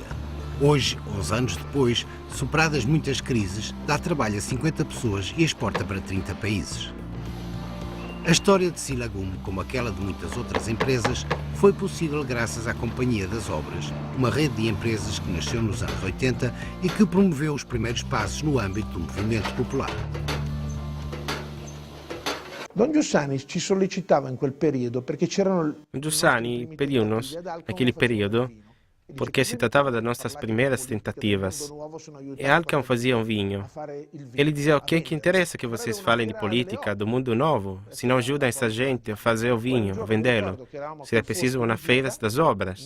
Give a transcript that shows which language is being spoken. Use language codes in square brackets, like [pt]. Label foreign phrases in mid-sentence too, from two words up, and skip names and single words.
[pt] Hoje, 11 anos depois, superadas muitas crises, dá trabalho a 50 pessoas e exporta para 30 países. A história de Silagum, como aquela de muitas outras empresas, foi possível graças à Companhia das Obras, uma rede de empresas que nasceu nos anos 80 e que promoveu os primeiros passos no âmbito do movimento popular. [it] Don Giussani ci sollecitava in quel periodo perché c'erano... [pt] Giussani pediu-nos, naquele período, porque se tratava das nossas primeiras tentativas. E Alcan fazia um vinho. Ele dizia: o que é que interessa que vocês falem de política, do mundo novo, se não ajudam essa gente a fazer o vinho, a vendê-lo, se é preciso uma feira das obras.